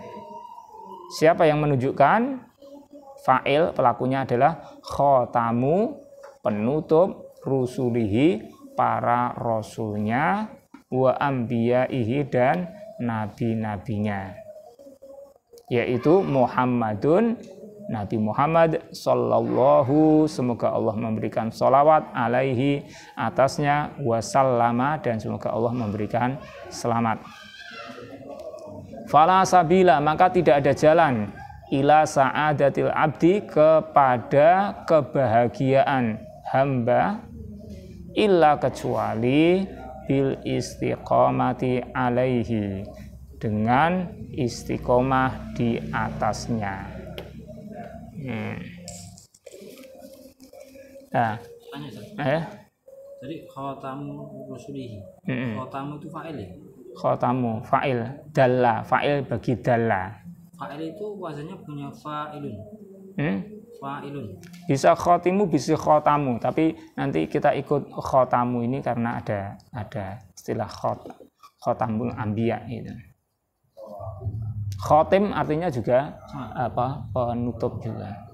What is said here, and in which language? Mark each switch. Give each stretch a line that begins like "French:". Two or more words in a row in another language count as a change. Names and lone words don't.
Indonesian: Siapa yang menunjukkan? Fa'il, pelakunya adalah khotamu, penutup, rusulihi, para rasulnya, wa anbiyaihi, dan nabi-nabinya, yaitu Muhammadun, Nabi Muhammad sallallahu, semoga Allah memberikan sholawat alaihi, atasnya, wasallama, dan semoga Allah memberikan selamat.
Arabic: فلا سبيل,
Indonesian: maka tidak ada jalan,
Arabic: إلى سعادة العبد,
Indonesian: kepada kebahagiaan hamba, illa, kecuali
Arabic: بالاستقامة عليه,
Indonesian: dengan istiqomah di atasnya. Jadi
Arabic: خاتم رسله.
Indonesian: Khotamu itu fa'il ya? Khotamu, fa'il, dalla, fa'il bagi dalla. Fa'il itu wazannya punya fa'ilun. fa'ilun. Bisa khotimu, bisa khotamu, tapi nanti kita ikut khotamu ini karena ada istilah
Arabic: خاتم الأنبياء
Indonesian: itu. Khotim artinya juga penutup juga.